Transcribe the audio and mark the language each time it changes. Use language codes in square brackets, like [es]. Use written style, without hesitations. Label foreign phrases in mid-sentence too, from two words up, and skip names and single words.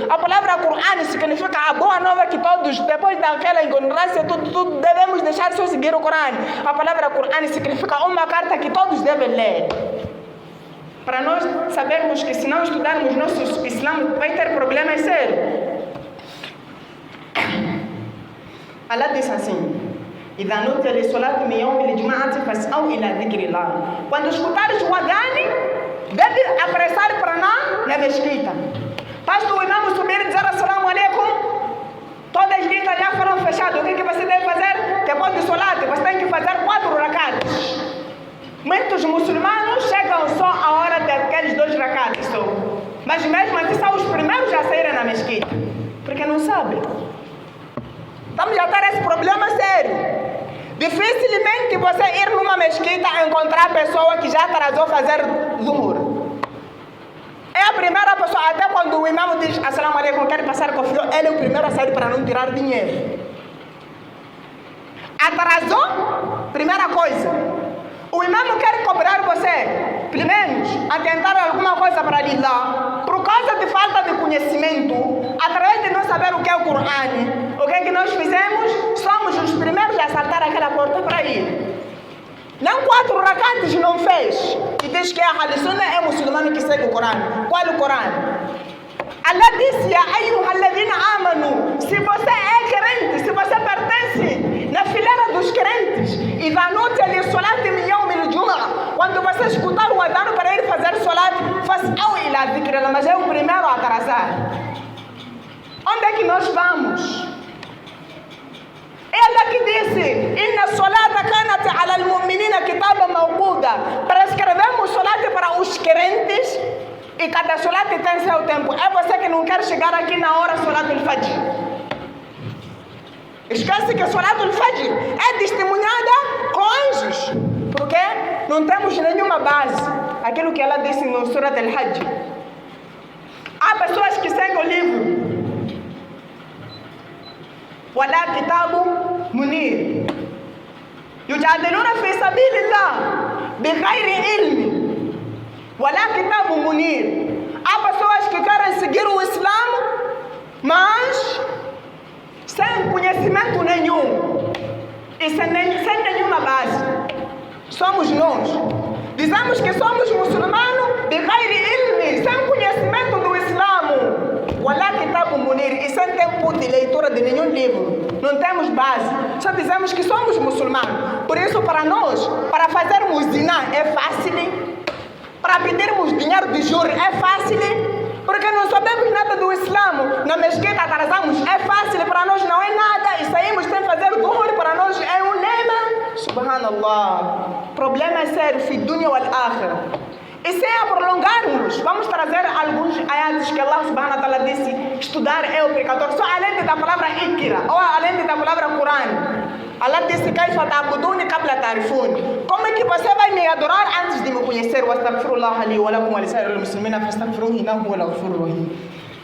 [pt] A palavra Corão significa a boa nova que todos, depois daquela ignorância, tudo devemos deixar só seguir o Corão. A palavra Corão significa uma carta que todos devem ler. para nós sabermos que se não estudarmos nosso Islã vai ter problemas sérios. Allah diz assim: [ar] إذا نودي للصلاة من يوم الجمعة فاسعوا إلى ذكر الله. [pt] Quando escutares o adane, deve apressar para na mesquita. Basta o imam subir e dizer [ar] السلام عليكم, [pt] todas as listas já foram fechadas. O que você deve fazer? Depois do solat, você tem que fazer 4 rakats. Muitos muçulmanos chegam só a hora daqueles 2 rakats só. Mas mesmo assim são os primeiros a saírem na mesquita, porque não sabem. Estamos a ter esse problema sério. Dificilmente você ir numa mesquita e encontrar a pessoa que já atrasou fazer zuhur. É a primeira pessoa, até quando o imam diz [ar] السلام عليكم, [pt] quer passar com o filho, ele é o primeiro a sair para não tirar dinheiro. Atrasou? Primeira coisa. O imam quer cobrar você, pelo menos, a tentar alguma coisa para lhe dar, por causa de falta de conhecimento, através de não saber o que é o Corão. O que é que nós fizemos? Somos os primeiros a saltar aquela porta para ir. Nem 4 rakats não fez. E diz que a Sunnah é muçulmano que segue o Corão. Qual é o Corão? Allah disse: [ar] يا أيها الذين آمنوا. [pt] Se você é crente, se você pertence na fileira dos crentes, [ar] إذا نودي للصلاة من يوم الجمعة, [pt] quando você escutar o adano para ir fazer salat, [ar] فاسعوا إلى ذكر الله, [pt] mas é o primeiro a atrasar. Onde é que nós vamos? Ela que disse: [ar] إن الصلاة كانت على المؤمنين كتابا موقوتا. [pt] Prescrevemos salat para os crentes e cada salat tem seu tempo. É você que não quer chegar aqui na hora [ar] صلاة الفجر. [pt] Esquece que a [ar] صلاة الفجر [pt] é testemunhada com anjos. Porque não temos nenhuma base. Aquilo que ela disse no Surat al-Hajj. Há pessoas que seguem o livro. [ar] ولا كتاب منير يجادلون في سبيل الله بغير علم ولا كتاب منير. [pt] Há pessoas que querem seguir o Islã, mas sem conhecimento nenhum e sem nenhuma base. Somos nós. Dizemos que somos muçulmanos [ar] بغير علم, [pt] sem conhecimento do Islã. [ar] ولا كتاب منير, [pt] e sem tempo de leitura de nenhum livro. Não temos base. Só dizemos que somos muçulmanos. Por isso, para nós, para fazermos zina é fácil. Para pedirmos dinheiro de juros é fácil. Porque não sabemos nada do Islã. Na mesquita atrasamos, é fácil. Para nós não é nada. E saímos sem fazer dhuhr, para nós é um lema. Subhanallah. Problema é sério. [ar] في الدنيا والآخرة. [pt] E sem a prolongarmos, vamos trazer alguns ayats que Allah [ar] سبحانه وتعالى [pt] disse: estudar é obrigatório, só além da palavra ikra, ou além da palavra Quran. [ar] Allah disse: كيف تعبدوني قبل تعرفون. [pt] Como é que você vai me adorar antes de me conhecer? [ar] واستغفر الله لي ولكم ولسائر المسلمين فاستغفروه إنه هو الغفور الرحيم.